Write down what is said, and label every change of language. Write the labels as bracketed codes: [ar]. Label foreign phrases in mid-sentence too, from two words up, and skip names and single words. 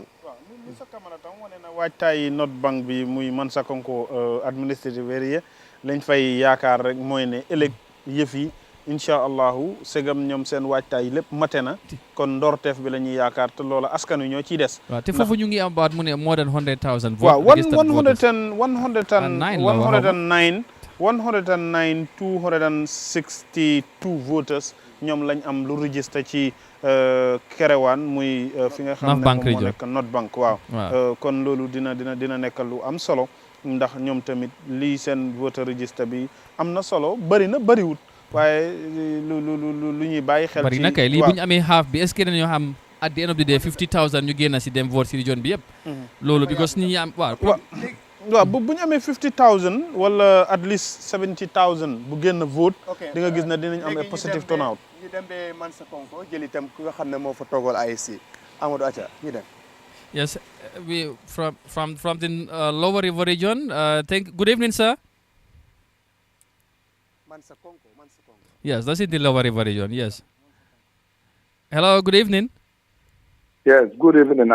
[wo] waaw Mr Camara tam wane na waajtaayi North Bank bi muy Mansakonko [en] administrative area [wo] lañ fay yaakaar rek mooy ne ëllëg yëf yi [ar] إن شاء الله [wo] segam ñoom seen waajtaay lépp mate na kon ndorteef bi la ñuy yaakaar te loola askan wi ñoo ciy des. waaw te foofu ñu ngi am baat mu ne [en] more than 100,000 votes. [wo] waaw 262 voters ñoom lañ am lu registré ci Kerewaan muy fi nga xam ne moom moo nekk North Bank waaw. kon loolu dina nekk lu am solo ndax ñoom tamit lii seen [en] voter register [wo] bi am na solo bëri na bëriwut waaye lu ñuy bàyyi xel. bari na kay lii bu ñu amee half bi est-ce que dañoo xam [en] at the end of the day [wo] 50,000 ñu génn si dem vote si région bi yëpp. loolu because nit ñi am waaw bu ñu amee 50,000 wala [en] at least 70,000 [wo] bu génn vote. di nga gis ne dinañ am [en] positive turnout. [wo] ñu dem ba Mansakonko jël itam ku nga xam ne moo fa toogal AIC Amadou Acha ñu dem. [en] Yes, we from the Lower River region. Good evening, sir. Mansakonko. Yes, that's in the Lower River region. Yes. Hello. Good evening. Yes. Good evening.